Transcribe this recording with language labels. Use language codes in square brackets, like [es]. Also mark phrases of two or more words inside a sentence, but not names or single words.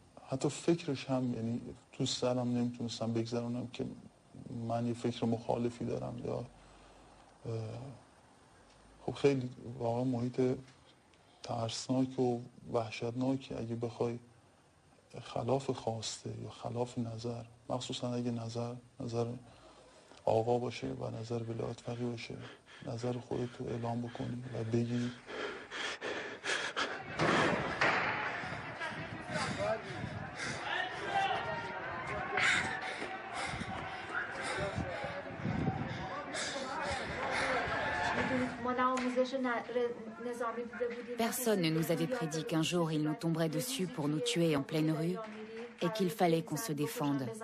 [fa] حتی فکرش هم یعنی تو سرم نمیتونستم بگذرونم که من یه فکر مخالفی دارم یا خب خیلی واقعا محیط ترسناک و وحشتناکی اگه بخوای خلاف خواسته یا خلاف نظر، مخصوصا اگه نظر آقا باشه و نظر ولایت فقیه باشه، نظر خودت رو اعلام بکنی و بگی [fr] Personne ne nous avait prédit qu'un jour il nous tomberait dessus pour nous tuer en pleine rue et qu'il fallait qu'on se défende.